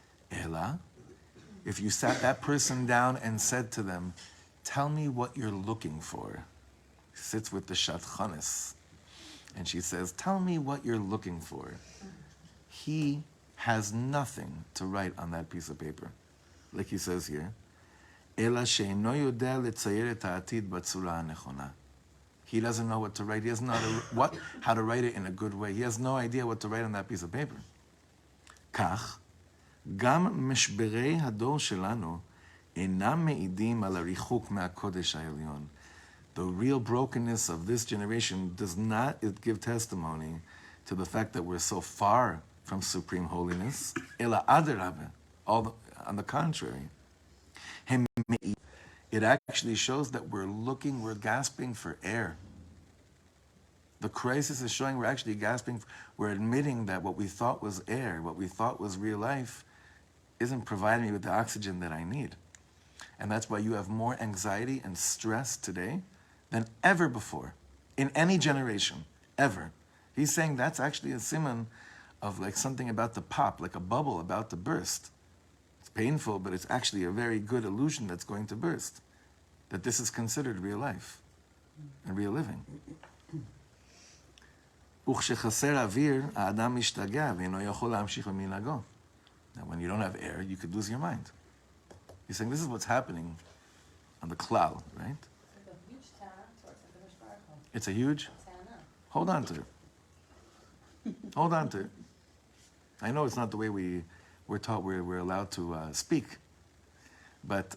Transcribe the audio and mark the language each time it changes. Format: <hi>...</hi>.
<en>Ela, if you sat that person down and said to them, tell me what you're looking for. She sits with the Shatchanis, and she says, tell me what you're looking for. he has nothing to write on that piece of paper. Like he says here,</en> <he>אלא שאינו יודע לצייר את העתיד בצורה הנכונה.</he> <en>He doesn't know what to write. He doesn't know how to write it in a good way. He has no idea what to write on that piece of paper.</en> <he>כך, גם משברי הדור שלנו אינם מעידים על הריחוק מהקודש העליון.</he> <en>The real brokenness of this generation does not give testimony to the fact that we're so far from supreme holiness.</en> <he>אלא אדרבה,</he> <en>on the contrary. It actually shows that we're gasping for air. The crisis is showing we're actually gasping, we're admitting that what we thought was air, what we thought was real life, isn't providing me with the oxygen that I need. And that's why you have more anxiety and stress today than ever before, in any generation, ever. He's saying that's actually a siman of like something about to pop, like a bubble about to burst. It's painful, but it's actually a very good illusion that's going to burst. That this is considered real life and real living.</en> <he>וכשחסר אוויר, האדם משתגע ואינו יכול להמשיך במנהגו.</he> <en>Now, when you don't have air, you could lose your mind. He's saying this is what's happening on the cloud, right? It's like a huge tana towards the Kadosh Baruch Hu. It's a huge. Tana. Hold on to it. Hold on to it. I know it's not the way we're taught. We're allowed to speak, but</en>